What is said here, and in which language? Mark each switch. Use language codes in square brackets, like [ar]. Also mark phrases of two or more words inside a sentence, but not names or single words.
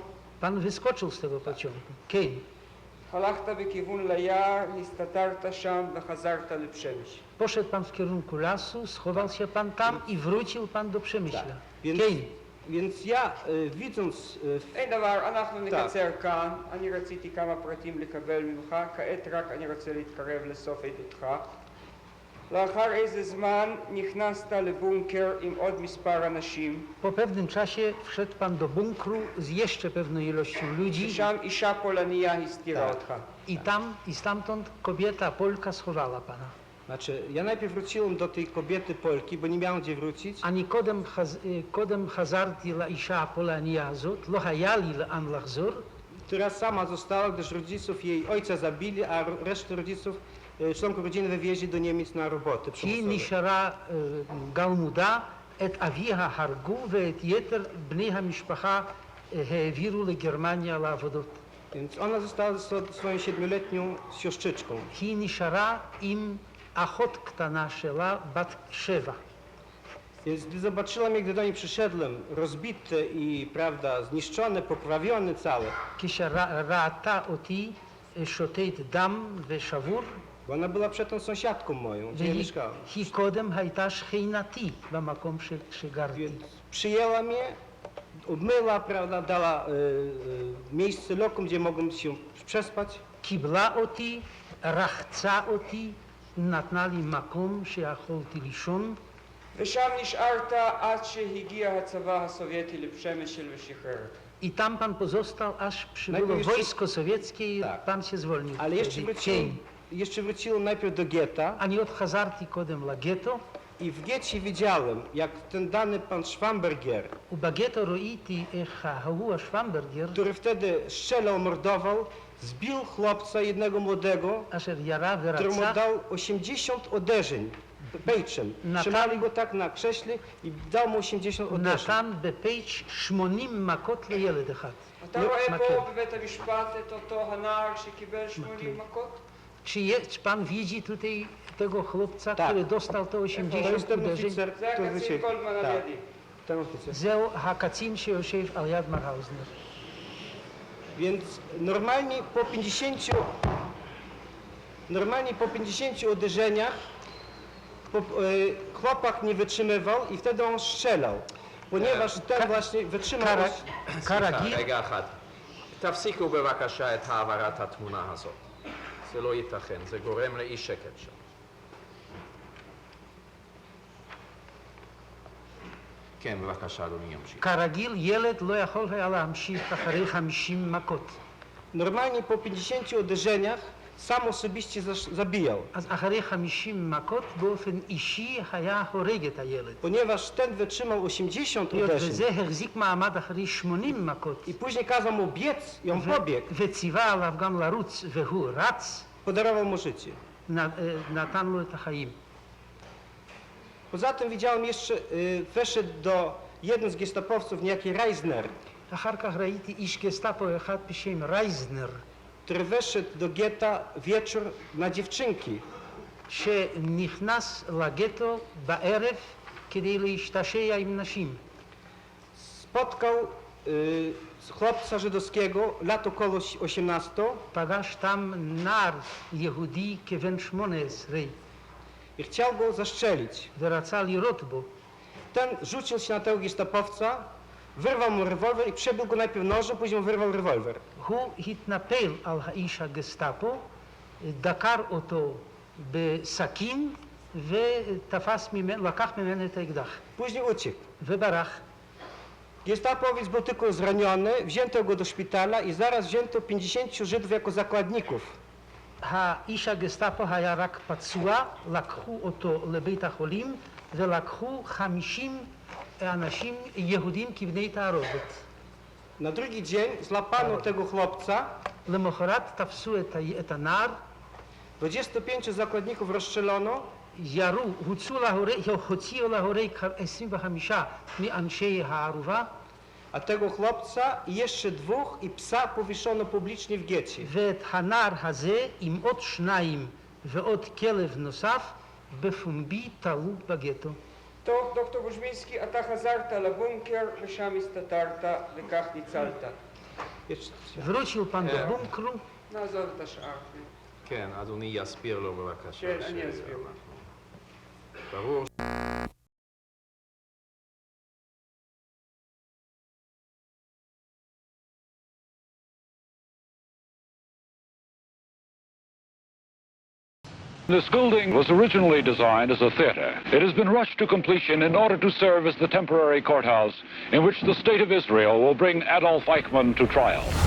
[pl] pan wyskoczył z tego pociągu. [he] כן. הלכת בכיוון ליער, הסתתרת שם וחזרת לפשמיש. [pl] Poszedł pan w kierunku lasu, schował się pan tam i wrócił pan do Przemyśla. Więc, [he] כן. [pl] więc ja widząc [he] אין דבר, אנחנו נקצר כאן. אני רציתי כמה פרטים לקבל ממך, כעת רק אני רוצה להתקרב לסוף עדותך. לאחר איזה זמן נכנסת לבונקר עם עוד מספר אנשים. [pl] Po pewnym czasie wszedł pan do bunkru z jeszcze pewną ilością ludzi [he] שם אישה פולניה הסתירה אותך. [pl] i tam i stamtąd kobieta Polka schowała pana. Znaczy, ja najpierw wróciłem do tej kobiety Polki, bo nie miałem gdzie wrócić. [he] אני קודם חזרתי לאישה הפולניה הזאת, לא היה לי לאן לחזור, [pl] Która sama została, gdyż rodziców jej ojca zabili, a resztę rodziców, członków rodziny wywieźli do Niemiec na roboty [he] היא [pl] przymusowe. [he] נשארה גלמודה, את אביה הרגו ואת יתר בני המשפחה העבירו לגרמניה לעבודות. [pl] Więc ona została ze swoją 7-letnią siostrzyczką. [he] היא נשארה עם אחות קטנה שלה, בת 7. [pl] Więc gdy zobaczyła mnie, gdy do niej przyszedłem, rozbite i, prawda, zniszczone, poprawione całe, [he] כשראתה אותי שותת דם ושבור, [pl] bo ona była przedtem sąsiadką moją, gdzie ja mieszkałem. [he] והיא קודם הייתה שכנתי במקום שגרתי. [pl] Więc przyjęła mnie, obmyła, prawda, dała miejsce lokum, gdzie mogłem się przespać. [he] קיבלה אותי, רחצה אותי, נתנה לי מקום שיכולתי לישון, ושם נשארת עד שהגיע הצבא הסובייטי לפשמשל ושחרר. [pl] I tam pan pozostał, aż przybyło Najpierw jeszcze- wojsko sowieckie i Tak. pan się zwolnił. Ale jeszcze wróciłem najpierw do getta [he] אני עוד חזרתי קודם לגטו. [pl] i w getcie widziałem, jak ten dany pan Schwamberger, [he] ובגטו ראיתי ההוא שוומברגר, [pl] który wtedy strzelał, mordował, zbił chłopca jednego młodego, [he] אשר ירה [pl] któremu [he] veracach, [pl] dał 80 uderzeń pejczem. [he] Natan- [pl] Trzymali go tak na krześle i dał mu 80 uderzeń. [he] נתן בפייץ' 80 מכות לילד אחד. אתה רואה פה בבית המשפט את אותו הנער שקיבל 80 מכות? [pl] Czy pan widzi tutaj tego chłopca, Tak. który dostał te To 80 jest ten uderzeń? oficer, [he] זה [pl] który [he] הקצין [pl] się... [he] קולמן על [pl] Tak, [he] ידי. [pl] ten oficer. [he] זהו הקצין שיושב על יד מר האוזנר. [pl] Więc normalnie po 50 uderzeniach chłopak nie wytrzymywał i wtedy on strzelał. Ponieważ ten właśnie wytrzymał... [he] כרגיל, רגע אחד. תפסיקו בבקשה את העברת התמונה הזאת. זה לא ייתכן, זה גורם לאי שקט שם. כן, בבקשה, אדוני ימשיך. כרגיל ילד לא יכול היה להמשיך אחרי 50 מכות. [pl] Normalnie po 50 uderzeniach sam osobiście zabijał. [he] אז אחרי 50 מכות באופן אישי היה הורג את הילד. [pl] Ponieważ ten wytrzymał 80 [he] היות [pl] uderzeń [he] וזה החזיק מעמד אחרי 80 מכות, [pl] i później kazał mu biec i on pobiegł, [he] וציווה עליו גם לרוץ והוא רץ, [pl] podarował mu życie. [he] נתן לו את החיים. [pl] Poza tym widziałem jeszcze, weszedł do jeden z gestapowców, niejaki Reisner, [he] אחר כך ראיתי איש גסטאפו אחד בשם רייזנר, [pl] który weszedł do getta wieczór na dziewczynki. [he] שנכנס לגטו בערב כדי להשתשע עם נשים. [pl] Spotkał chłopca żydowskiego, lat około 18, [he] פגש tam נער יהודי כבן 18 [pl] i chciał go zastrzelić. [he] ורצה לירות בו. [pl] Ten rzucił się na tego gestapowca, wyrwał mu rewolwer i przebił go najpierw nożem, później mu wyrwał rewolwer. [he] הוא התנפל על האיש הגסטאפו, דקר אותו בסכין ותפס ממנו, לקח ממנו את האקדח [pl] Później uciekł. [he] וברח. [pl] Gestapowiec był tylko zraniony, wzięto go do szpitala i zaraz wzięto 50 Żydów jako zakładników. [he] האיש הגסטאפו היה רק פצוע, לקחו אותו לבית החולים ולקחו 50 אנשים יהודים כבני תערובת. [pl] Na drugi dzień złapano tego chłopca, [he] למחרת תפסו את הנער, [pl] 25 zakładników rozstrzelono, [he] ירו, הוציאו להורג 25 מאנשי הערובה, [pl] a tego chłopca i jeszcze dwóch i psa powieszono publicznie w getcie. [he] ואת הנער הזה עם עוד 2 ועוד כלב נוסף בפומבי תלו בגטו. טוב, דוקטור גושמינסקי, אתה חזרת לבונקר ושם הסתתרת וכך ניצלת. [pl] wrócił pan do bunkru, [he] נעזוב את השאר. כן, אדוני יסביר לו בבקשה. כן, אני אסביר. ברור. [en] This building was originally designed as a theater. It has been rushed to completion in order to serve as the temporary courthouse in which the State of Israel will bring Adolf Eichmann to trial.